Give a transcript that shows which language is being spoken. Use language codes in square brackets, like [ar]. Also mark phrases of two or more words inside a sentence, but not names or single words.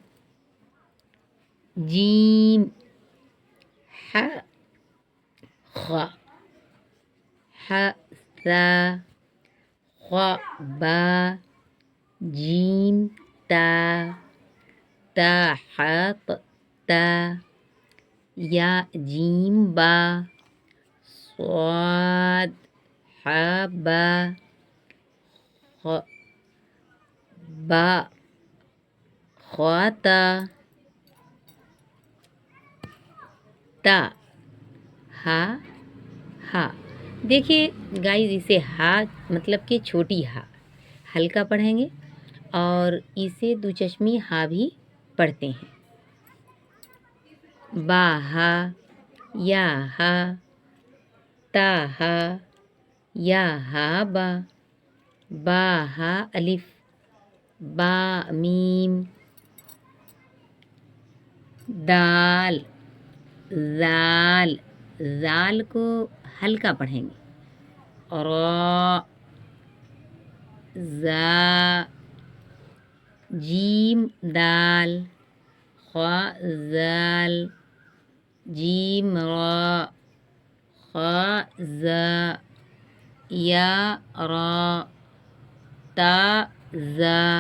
[ur] جیم ح، خ، ح سا، خ با، جیم تا، تا ح تا، یا جیم با، صاد ح با، با خواتا، تا ہا ہا۔ دیکھیے گائز، اسے ہا مطلب کہ چھوٹی ہا ہلکا پڑھیں گے، اور اسے دو چشمی ہا بھی پڑھتے ہیں۔ با ہا، یا ہا، تا ہا، یا ہا با، با ہا الف، با میم، دال، زال، زال کو ہلکا پڑھیں گے، را، زا، جیم دال، خا زال، جیم را، خا زا، یا را، تا زا،